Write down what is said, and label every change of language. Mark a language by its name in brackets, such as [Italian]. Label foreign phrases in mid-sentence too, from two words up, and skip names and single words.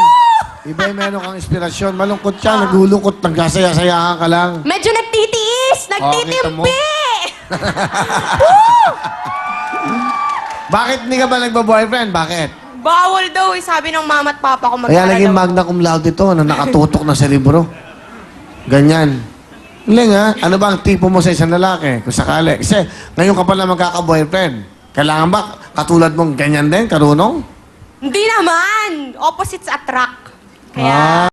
[Filipino] Iba yung meron kang inspirasyon. Malungkot siya, naglulungkot, nagkasaya-sayahan ka lang. Medyo nagtitiis, kita mo. nagtitimpi. Bakit hindi ka ba nagba-boyfriend? Bakit? Bawal daw sabi ng mama at papa ko Kaya magkara naging daw. [Latin] magna cum laude [Filipino] ito na nakatutok na sa libro. Ganyan. Galing ha? Ano ba ang tipo mo sa isang lalaki? Kung sakali. Kasi ngayon ka pala magkaka-boyfriend. Kailangan ba katulad mong ganyan din, karunong? Hindi naman. [English] Opposites attract. [Filipino] Kaya,